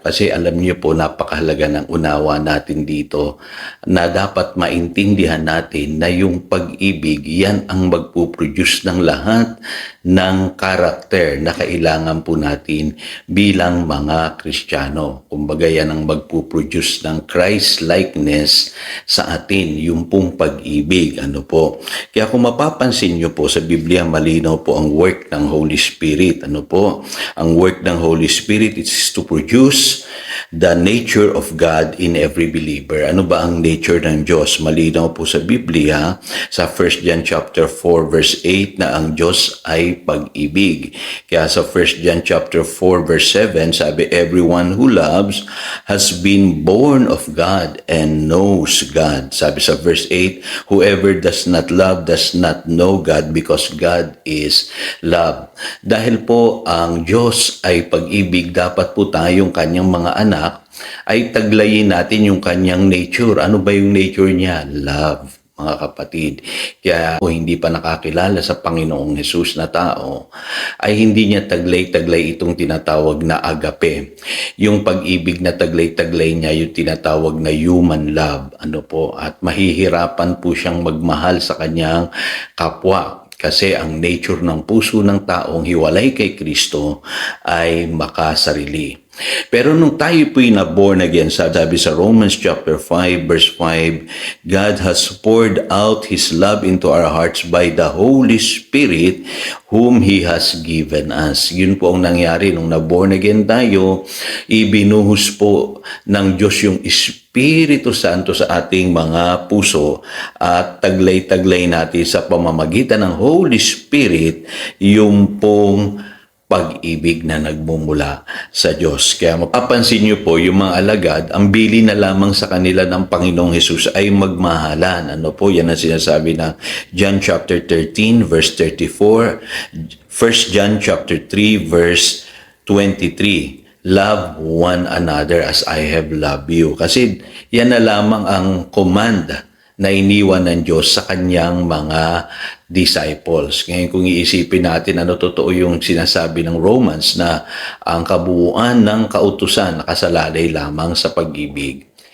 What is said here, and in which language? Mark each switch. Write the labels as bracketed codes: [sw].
[tl] Kasi alam niyo po, napakahalaga ng unawa natin dito na dapat maintindihan natin na yung pag-ibig, yan ang magpuproduce ng lahat ng karakter na kailangan po natin bilang mga Kristiyano. Kumbaga yan ang magpuproduce ng Christ-likeness sa atin, yung pong pag-ibig. Ano po? Kaya kung mapapansin nyo po sa Biblia, malinaw po ang work ng Holy Spirit. Ano po? Ang [en] work [tl] ng [en] Holy Spirit is to produce the nature of God in every believer. [tl] Ano ba ang nature ng Diyos? Malinaw po sa Biblia, sa 1 John chapter 4 verse 8 na ang Diyos ay pag-ibig. Kaya sa [en] 1 John chapter 4 verse 7, [tl] sabi, [en] everyone who loves has been born of God and knows God. [tl] Sabi sa [en] verse 8, whoever does not love does not know God because God is love. [tl] Dahil po ang Diyos ay pag-ibig, dapat po tayong kanyang mga anak ay taglayin natin yung kanyang nature. Ano ba yung nature niya? Love, mga kapatid. Kaya kung hindi pa nakakilala sa Panginoong Hesus na tao, ay hindi niya taglay-taglay itong tinatawag na agape. Yung pag-ibig na taglay-taglay niya, yung tinatawag na human love. Ano po? At mahihirapan po siyang magmahal sa kanyang kapwa. Kasi ang nature ng puso ng taong hiwalay kay Kristo ay makasarili. Pero nung tayo po'y na-born again, sabi sa [en] Romans chapter 5 verse 5, God has poured out His love into our hearts by the Holy Spirit whom He has given us. [tl] Yun po ang nangyari nung na-born again tayo, ibinuhos po ng Diyos yung Espiritu Santo sa ating mga puso at taglay-taglay natin sa pamamagitan ng Holy Spirit yung pong pag-ibig na nagmumula sa Diyos. Kaya mapapansin niyo po, yung mga alagad, ang bili na lamang sa kanila ng Panginoong Hesus ay magmahalan. Ano po? Yan ang sinasabi ng John chapter 13 verse 34, 1 John chapter 3 verse 23. [en] Love one another as I have loved you. [tl] Kasi yan na lamang ang command na iniwan ng Diyos sa kanyang mga disciples. Ngayon kung iisipin natin ano totoo yung sinasabi ng Romans na ang kabuuan ng kautusan nakasalalay lamang sa pag-ibig.